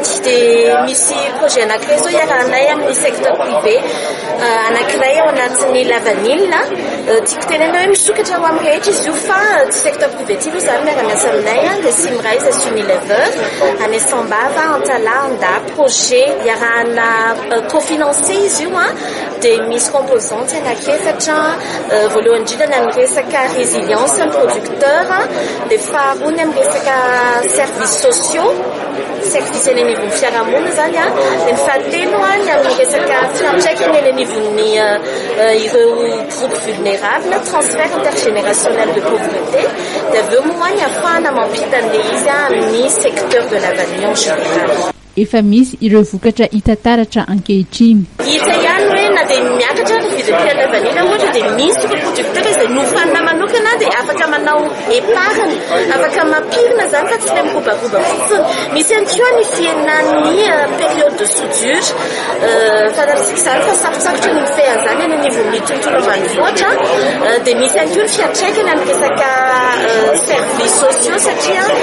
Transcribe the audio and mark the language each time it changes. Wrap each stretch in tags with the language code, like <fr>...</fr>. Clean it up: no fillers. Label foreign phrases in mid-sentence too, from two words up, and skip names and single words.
<mg>dia misy projet anankiray zao iarahanay amin'ny</mg> <fr>secteur privé</fr> <mg>anankiray ao anatin'ny Lavanille tiako tenena hoe misokatra ho amin'ny rehetra izy io fa tsy</mg> <fr>secteur privé</fr> <mg>ty aloha zany miara-miasa aminay Simrise et Unilever, Anesambava, Antala, Anda, projet, Yarana, cofinancé izy io</mg> <fr>des mises composantes</fr> <mg>anakefatra voalohany indrindra ny resaka</mg> <fr>résilience producteur</fr> <mg>dia faharoa ny resaka</mg> <fr>services sociaux</fr> <mg>service eny anivon'ny fiarahamonina zany dia ny fahatelo ny amin'ny resaka fiantraikany eny anivon'ny ireo</mg> <fr>groupe vulnérable transfert intergénérationnel de pauvreté</fr> <mg>dia aveo moa ny ahafahana mampita izy amin'ny</mg> <fr>secteur de la vanille en général.</fr> <mg>Efa misy ireo vokatra hita taratra ankehitriny. Hita ihany hoe na dia miakatra ny vidin'ny</mg> <fr>la vanille</fr> <mg>ohatra dia misy producteur izay nofanina manokana dia afaka manao épargne, afaka mampirina zany fa tsy ilay mirobaroba fotsiny. Misy ihany koa ny fiainan'ny</mg> <fr>période de soudure</fr> <mg>fantatsika izany fa sarotsarotry ny mifehy an'izany any anivon'ny tontolo ambanivohitra dia misy ihany koa ny fiantraikany amin'ny resaka</mg> <fr>services sociaux</fr> <mg>satria</mg>